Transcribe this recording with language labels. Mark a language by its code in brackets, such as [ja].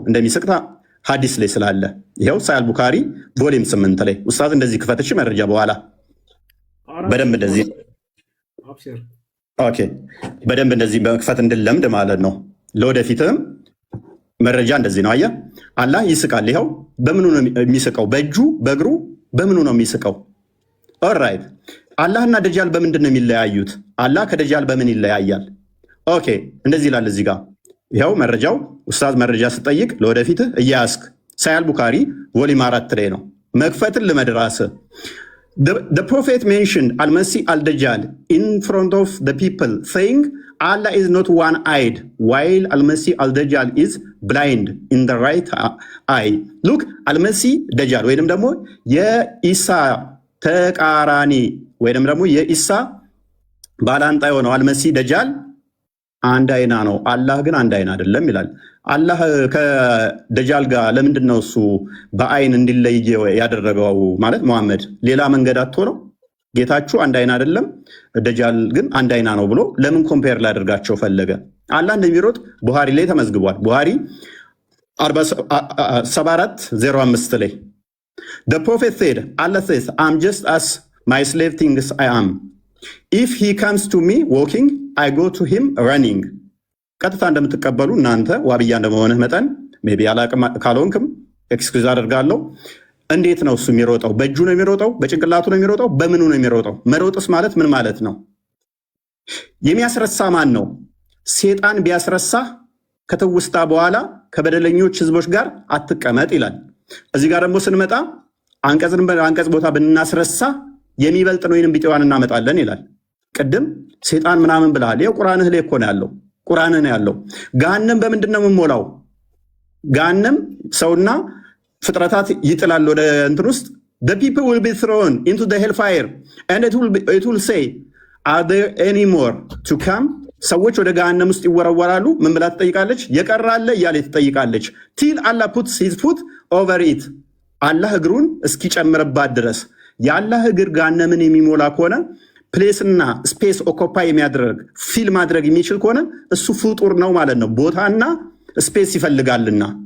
[am] እንደሚስቅታ ሀዲስ ላይ ስላለ ይኸው ሳያል ቡካሪ ቮሊም 8 ላይ ኡስታዝ እንደዚህ ክፈትሽ መረጃ በኋላ በደንብ እንደዚህ ኦኬ በደንብ እንደዚህ በመክፈት እንድለምድ ማለት ነው። ለወደፊትም መረጃ እንደዚህ ነው። አየህ አላህ ይስቃል። ይኸው በምኑ ነው የሚስቀው? በእጁ በእግሩ በምኑ ነው የሚስቀው? ኦልራይት አላህና ደጃል በምንድን ነው የሚለያዩት? አላህ ከደጃል በምን ይለያያል? ኦኬ እንደዚህ ይላል እዚህ ጋር ይኸው መረጃው ኡስታዝ መረጃ ስጠይቅ ለወደፊትህ እያያስክ ሳያል ቡካሪ ቮሊም 4 ላይ ነው። መክፈትን ልመድራስ [en] The prophet mentioned Al-Masih al-Dajjal in front of the people saying Allah is not one-eyed while Al-Masih al-Dajjal is blind in the right eye. [am] Look Al-Masih Dajjal ወይንም ደግሞ የኢሳ ተቃራኒ ወይንም ደግሞ የኢሳ ባላንጣ የሆነው አልመሲህ ደጃል አንድ አይና ነው፣ አላህ ግን አንድ አይና አይደለም ይላል። አላህ ከደጃል ጋር ለምንድን ነው እሱ በአይን እንዲለይ ያደረገው? ማለት መሐመድ ሌላ መንገድ አጥቶ ነው? ጌታችሁ አንድ አይና አይደለም፣ ደጃል ግን አንድ አይና ነው ብሎ ለምን ኮምፔር ላደርጋቸው ፈለገ? አላህ እንደሚሮጥ ቡሃሪ ላይ ተመዝግቧል። ቡሃሪ 7405 ላይ [en] The prophet said, Allah says, I'm just as my slave thinks I am. If he comes to me walking, I go to him running. [am] ቀጥታ እንደምትቀበሉ እናንተ ዋብያ እንደመሆንህ መጠን ሜይ ቢ አላቅም ካልሆንክም ኤክስኪውዝ አደርጋለሁ። እንዴት ነው እሱ የሚሮጠው? በእጁ ነው የሚሮጠው? በጭንቅላቱ ነው የሚሮጠው? በምኑ ነው የሚሮጠው? መሮጥስ ማለት ምን ማለት ነው? የሚያስረሳ ማን ነው? ሴጣን ቢያስረሳህ ከትውስታ በኋላ ከበደለኞች ህዝቦች ጋር አትቀመጥ ይላል። እዚህ ጋር ደግሞ ስንመጣ አንቀጽ ቦታ ብናስረሳ የሚበልጥ ነው ወይንም ቢጤዋን እናመጣለን ይላል። ቅድም ሴጣን ምናምን ብለሃል። ይኸው ቁርአንህ ላይ እኮ ነው ያለው። ቁርአንህ ነው ያለው። ገሃነም በምንድን ነው የምሞላው? ገሃነም ሰውና ፍጥረታት ይጥላል ወደ እንትን ውስጥ [en] the people will be thrown into the hellfire and it will say are there any more to come? [am] ሰዎች ወደ ገሃነም ውስጥ ይወረወራሉ። ምን ብላ ትጠይቃለች? የቀራለ እያለ ትጠይቃለች። [en] till Allah puts his foot over it [am] አላህ እግሩን እስኪጨምርባት ድረስ። የአላህ እግር ገሃነምን የሚሞላ ከሆነ ፕሌስና ስፔስ ኦኮፓይ የሚያደርግ ፊል ማድረግ የሚችል ከሆነ እሱ ፍጡር ነው ማለት ነው። ቦታና ስፔስ ይፈልጋልና